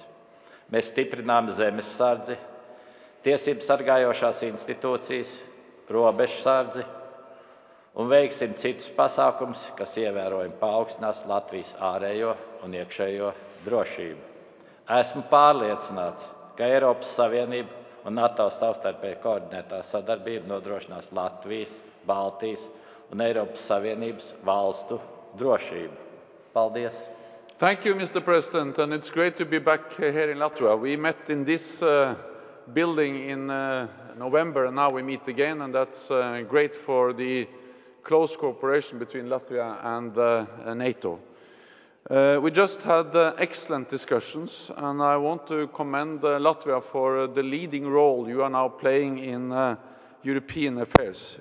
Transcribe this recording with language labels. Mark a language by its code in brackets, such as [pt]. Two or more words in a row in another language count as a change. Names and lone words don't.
[lv] Mēs stiprinām zemesardzi, tiesību sargājošās institūcijas, robežsardzi un veiksim citus pasākumus, kas ievērojami paaugstinās Latvijas ārējo un iekšējo drošību. Esmu pārliecināts, ka Eiropas Savienība un NATO savstarpēji koordinētā sadarbība nodrošinās Latvijas, Baltijas un Eiropas Savienības valstu drošību. Paldies! [en] Thank you, Mr. President, and it's great to be back here in Latvia. We met in this building in November, and now we meet again, and that's great for the close cooperation between Latvia and NATO. We just had excellent discussions, and I want to commend Latvia for the leading role you are now playing in European affairs.